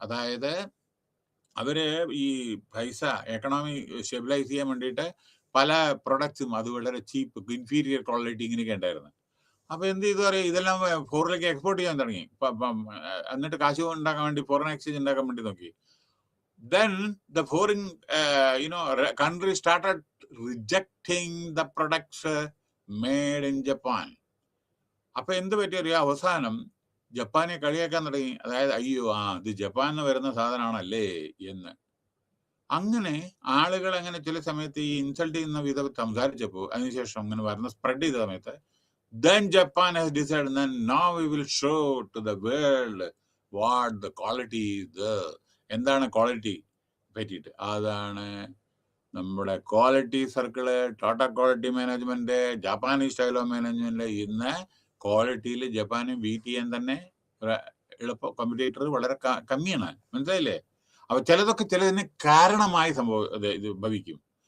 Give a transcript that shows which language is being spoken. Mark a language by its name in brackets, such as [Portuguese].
[Malayalam] അതായത് അവര് ഈ പൈസ എക്കണോമി സ്റ്റെബിലൈസ് ചെയ്യാൻ വേണ്ടിയിട്ട് പല പ്രൊഡക്ട്സും അത് വളരെ ചീപ്പ്, ഇൻഫീരിയർ ക്വാളിറ്റി ഇങ്ങനെയൊക്കെ ഉണ്ടായിരുന്നു. അപ്പൊ എന്ത് ചെയ്തു പറയാം, ഇതെല്ലാം ഫോറിലേക്ക് എക്സ്പോർട്ട് ചെയ്യാൻ തുടങ്ങി. എന്നിട്ട് കാശ് ഉണ്ടാക്കാൻ വേണ്ടി, ഫോറിൻ എക്സ്ചേഞ്ച് ഉണ്ടാക്കാൻ വേണ്ടി നോക്കി. [English] Then the foreign country started rejecting the products made in Japan. [Malayalam] അപ്പൊ എന്ത് പറ്റിയ അവസാനം ജപ്പാനെ കളിയാക്കാൻ തുടങ്ങി. അതായത് അയ്യോ, ഇത് ജപ്പാനിൽ വരുന്ന സാധനമാണല്ലേ എന്ന്. അങ്ങനെ ആളുകൾ അങ്ങനെ ചില സമയത്ത് ഈ ഇൻസൾട്ട് ചെയ്യുന്ന വിധം സംസാരിച്ചപ്പോൾ അതിനുശേഷം അങ്ങനെ വരുന്ന സ്പ്രെഡ് ചെയ്ത സമയത്ത് [English] then Japan has decided that now we will show to the world what the quality is there. [Malayalam] എന്താണ് ക്വാളിറ്റി പറ്റിയിട്ട്? അതാണ് നമ്മുടെ quality circle, Tata quality management, Japanese style of management. ഇന്ന് ക്വാളിറ്റിയിൽ ജപ്പാന് ബീറ്റ് ചെയ്യാൻ തന്നെ എളുപ്പ കോമ്പറ്റേറ്റർ വളരെ കമ്മിയാണ്. മനസ്സിലായില്ലേ? അപ്പൊ ചിലതിന് കാരണമായി ഇത് ഭവിക്കും.